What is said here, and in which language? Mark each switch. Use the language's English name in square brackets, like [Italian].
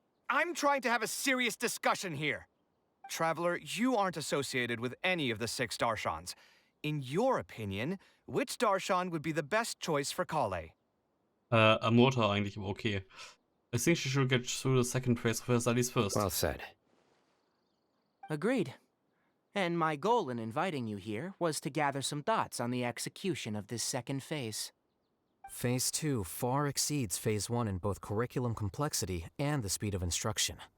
[English] I'm trying to have a serious discussion here. Traveler, you aren't associated with any of the 6 Darshans. In your opinion, which Darshan would be the best choice for Kale? [German] Amorta eigentlich, aber okay. [English] I think she should get through the second phase of her studies first. Well said. Agreed. And my goal in inviting you here was to gather some thoughts on the execution of this second phase. Phase 2 far exceeds Phase 1 in both curriculum complexity and the speed of instruction.